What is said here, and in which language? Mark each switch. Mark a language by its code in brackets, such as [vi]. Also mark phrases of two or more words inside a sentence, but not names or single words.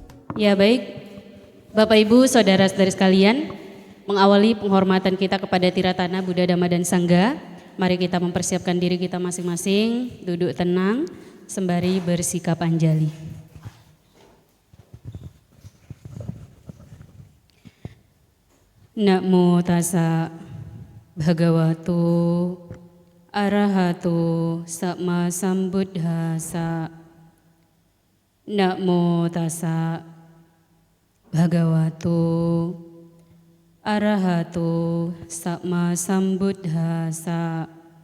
[id] Ya baik, Bapak Ibu, saudara-saudari sekalian, mengawali penghormatan kita kepada Tiratana Buddha Dhamma dan Sangha, mari kita mempersiapkan diri kita masing-masing, duduk tenang, sembari bersikap anjali. [pi] Namo tassa bhagavato arahato sama sambuddhassa. Namo tassa bhagavato arahato sama sambuddhassa.